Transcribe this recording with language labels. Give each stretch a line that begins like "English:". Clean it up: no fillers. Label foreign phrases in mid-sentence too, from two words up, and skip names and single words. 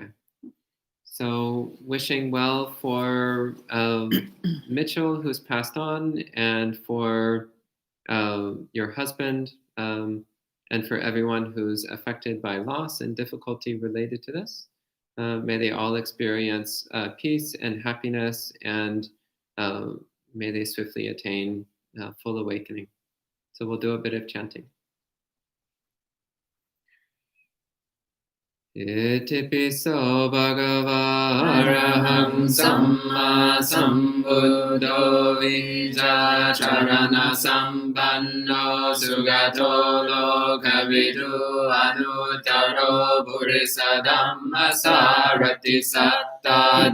English: So wishing well for Mitchell, who's passed on, and for your husband, and for everyone who's affected by loss and difficulty related to this. May they all experience peace and happiness, and may they swiftly attain full awakening. So we'll do a bit of chanting.
Pali: Iti piso bhagava araham samma sambuddho vijacharana sampanno sugato lokavidu anuttaro purisadhamma sarati satta